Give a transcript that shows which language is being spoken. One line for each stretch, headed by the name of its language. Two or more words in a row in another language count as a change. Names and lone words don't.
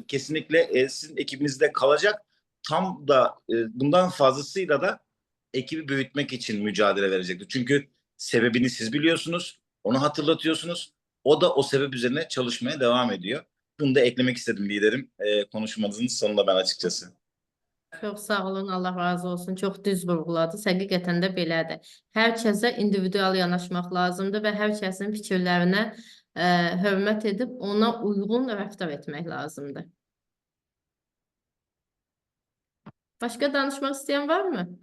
Turkish: Kesinlikle sizin ekibinizde kalacak. Tam da bundan fazlasıyla da ekibi büyütmek için mücadele verecektir. Çünkü sebebini siz biliyorsunuz. Onu hatırlatıyorsunuz. O da o sebep üzerine çalışmaya devam ediyor. Bunu da eklemek istedim liderim. Konuşmanızın sonunda ben açıkçası.
Azerbaijani: Çox sağ olun, Allah razı olsun. Çox düz vurğuladınız. Həqiqətən də belədir. Hər kəsə individual yanaşmaq lazımdır və hər kəsin fikirlərinə hörmət edib ona uyğun rəftar etmək lazımdır. Başqa danışmaq istəyən varmı?